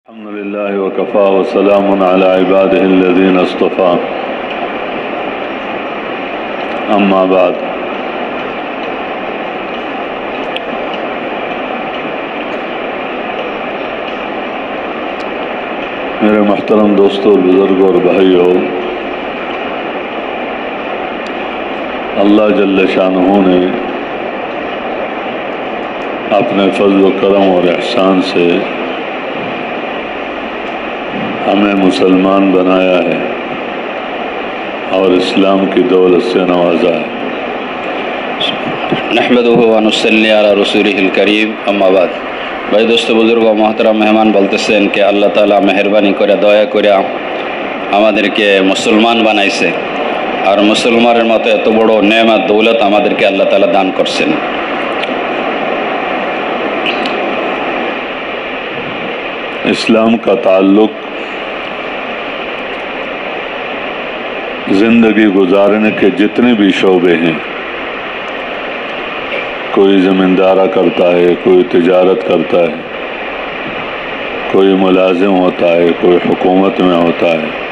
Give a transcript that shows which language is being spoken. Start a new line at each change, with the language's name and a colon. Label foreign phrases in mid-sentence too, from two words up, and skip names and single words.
Arabic: الحمد لله وكفى وسلام على عباده الذين اصطفى اما بعد
Urdu: میرے محترم دوستوں، بزرگوں اور بھائیوں، اللہ جل شانہ نے اپنے فضل و کرم اور احسان سے ہمیں مسلمان بنایا ہے اور اسلام کی دولت سے نوازا ہے۔
Arabic: نحمدہ ونصلی علی رسولہ الکریم، اما بعد۔
Urdu: بھائی دوست بزرگ و محترم مہمان
Bangla: বলতেছেন کہ اللہ تعالیٰ মেহেরবানি করে দয়া করে আমাদেরকে মুসলমান বানাইছে, আর মুসলমানের মতো এত বড় নেয়ামত দৌলত আমাদেরকে আল্লাহ তাআলা দান করছেন।
Urdu: اسلام کا تعلق زندگی گزارنے کے جتنے بھی شعبے ہیں، کوئی زمیندارہ کرتا ہے، کوئی تجارت کرتا ہے، کوئی ملازم ہوتا ہے، کوئی حکومت میں ہوتا ہے،